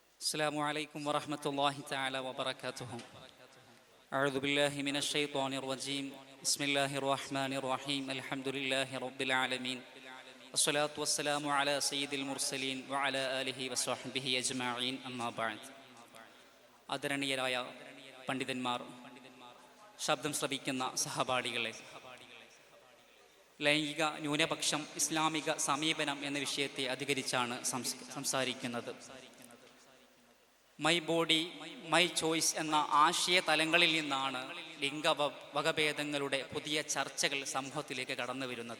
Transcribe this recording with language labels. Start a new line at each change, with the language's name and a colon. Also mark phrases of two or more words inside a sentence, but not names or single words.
Arabic: السلام عليكم ورحمة الله تعالى وبركاته. أعوذ بالله من الشيطان الرجيم. بسم الله الرحمن الرحيم. الحمد لله رب العالمين. الصلاة والسلام على سيد المرسلين وعلى آله وصحبه أجمعين. أما بعد.
Malayalam: ആദരണീയരായ പണ്ഡിതന്മാർ, ശബ്ദം ശ്രവിക്കുന്ന സഹപാഠികളെ, ലൈംഗിക ന്യൂനപക്ഷം ഇസ്ലാമിക സമീപനം എന്ന വിഷയത്തെ അധികരിച്ചാണ് സംസാരിക്കുന്നത്.
English: my body my choice
Malayalam: എന്ന ആശയ തലങ്ങളിൽ നിന്നാണ് ലിംഗ വകഭേദങ്ങളുടെ പുതിയ ചർച്ചകൾ സമൂഹത്തിലേക്ക് കടന്നു വരുന്നത്.